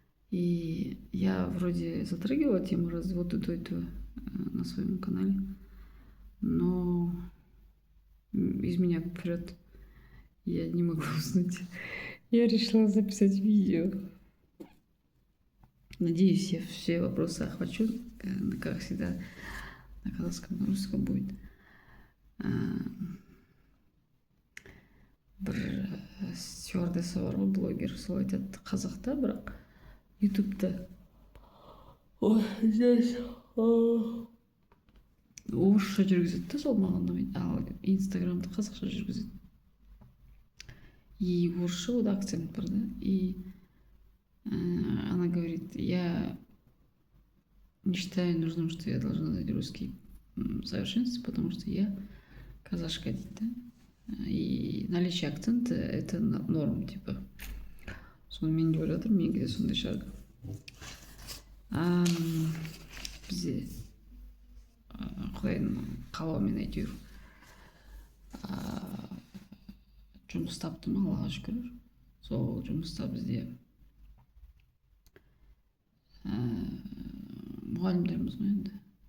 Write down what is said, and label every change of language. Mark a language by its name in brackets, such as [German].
[Russian] И я вроде затрагивала тему развода до этого на своем канале, но из меня прет, я не могу уснуть. Я решила записать видео. Надеюсь, я все вопросы охвачу, как всегда, на казахском, на русском будет. [Kazakh] Бір стюардесса бар ғой, блогер, сол айтады қазақта, бірақ ютубта здесь орысша жүргізеді да, сол маған ұнамайды, ал инстаграмды қазақша жүргізеді. [Russian] И [Kazakh] орысша [Russian] вот [Kazakh] акцент бар, [Russian] да, и она говорит: я не считаю нужным, что я должна знать русский в совершенстве, потому что я казашка, [Kazakh] дейді, [Russian] да. И наличие акцента — это норм, типа. [Kazakh] Сонымен деп ойлап жатырмын, менікі де сондай шығар. Бізде құдайдың қалауымен әйтеуір жұмыс таптым, Аллаға шүкір. Сол жұмыста бізде мұғалімдеріміз ғой енді.